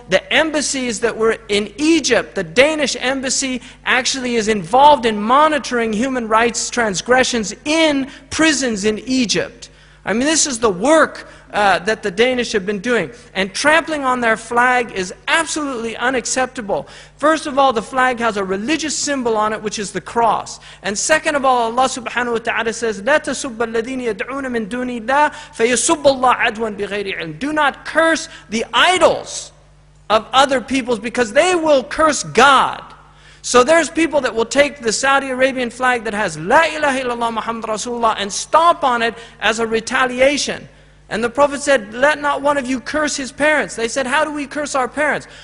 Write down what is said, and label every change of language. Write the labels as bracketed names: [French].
[English] The embassies that were in Egypt, the Danish embassy actually is involved in monitoring human rights transgressions in prisons in Egypt. I mean, this is the work that the Danish have been doing. And trampling on their flag is absolutely unacceptable. First of all, the flag has a religious symbol on it, which is the cross. And second of all, Allah subhanahu wa ta'ala says, [Arabic] لَا تَسُبَّ الَّذِينَ يَدْعُونَ مِن دُونِ اللَّهِ فَيَسُبَّ اللَّهَ عَدْوًا بِغَيْرِ عِلْمٍ. [English] Do not curse the idols of other peoples, because they will curse God. So there's people that will take the Saudi Arabian flag that has La ilaha illallah Muhammad Rasulullah and stomp on it as a retaliation. And the Prophet said, let not one of you curse his parents. They said, how do we curse our parents?